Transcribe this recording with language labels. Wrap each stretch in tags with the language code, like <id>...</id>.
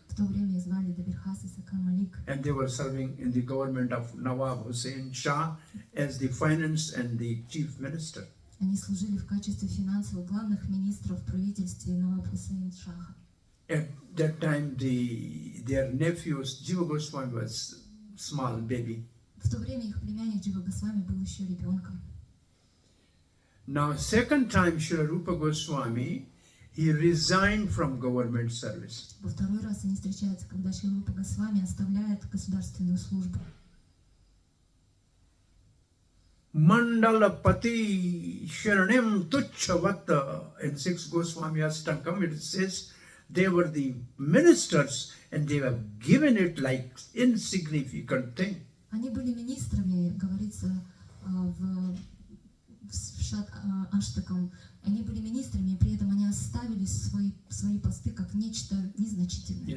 <ru>В то время их звали Дабирхас и Сакар Малик.</ru> <en>and they were serving in the government of Nawab Hussain Shah as the finance and the chief minister.</en> <ru>Они служили в качестве финансовых главных министров в правительстве Наваб Хусейн Шаха.</ru> <en>At that time their nephews Jiva Goswami was small baby.</en> <ru>В то время их племянник Джива Госвами был еще ребенком.</ru> <en>Now second time Srila Rupa Goswami, he resigned from government service.</en> <ru>Во второй раз они встречаются, когда Шри Рупа Госвами оставляет государственную службу.</ru> <en>Mandalapati Sharanim Tuchavata in 6 Goswami Astakam, it says they were the ministers and they were given it like insignificant thing.</en> <ru>Они были министрами, говорится в Шат Аштакам. Они были министрами, и при этом они оставили свои посты как нечто незначительное.</ru>